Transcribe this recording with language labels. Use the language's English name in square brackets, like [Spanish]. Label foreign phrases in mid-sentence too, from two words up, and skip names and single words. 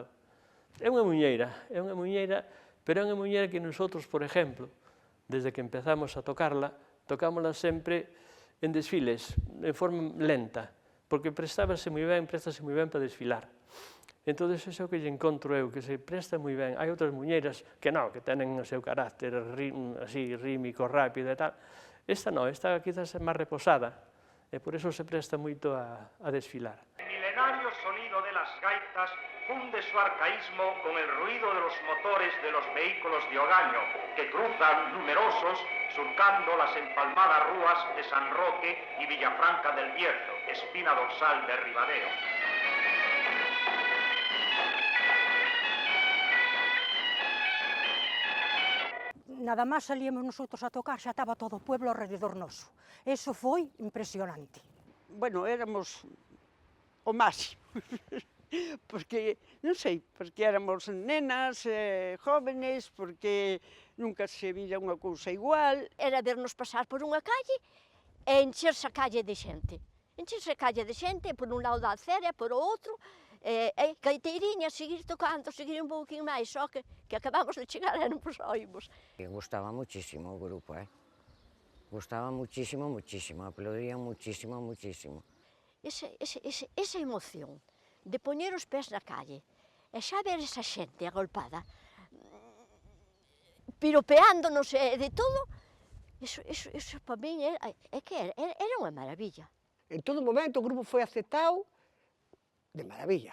[Galician] É unha muñeira, pero é unha muñeira que nosotros, por exemplo, desde que empezamos a tocarla, tocámola sempre en desfiles, en forma lenta, porque préstase moi ben para desfilar. Entón, iso é o que lle encontro eu, que se presta moi ben. Hai outras muñeiras que non, que tenen o seu carácter así, rítmico, rápido e tal. Esta non, esta quizás é máis reposada, e por iso se presta moito a desfilar. [Spanish] El milenario sonido de las gaitas funde su arcaísmo con el ruido de los motores de los vehículos de hogaño que cruzan numerosos surcando las empalmadas rúas de San Roque y Villafranca del Bierzo, espina dorsal de Ribadeo. [Galician] Nada máis salíamos nosotros a tocar, xa estaba todo o pueblo alrededor noso. Eso foi impresionante. Bueno, éramos o máximo. Porque, non sei, porque éramos nenas, jóvenes, porque nunca se vira unha cousa igual. Era vernos pasar por unha calle e encherse a calle de xente. Encherse a calle de xente, por un lado da acera e por o outro, gaiteiriña, seguir tocando, seguir un pouquinho máis, só que acabamos de chegar e non nos oímos. [Spanish] Gustaba muchísimo o grupo, Gustaba muchísimo, muchísimo, aplaudían muchísimo, muchísimo. [Galician] Esa emoción de poñer os pés na calle e xa ver esa xente agolpada, piropeándonos e de todo, eso para min era unha maravilla. En todo momento o grupo foi aceptado de maravilla.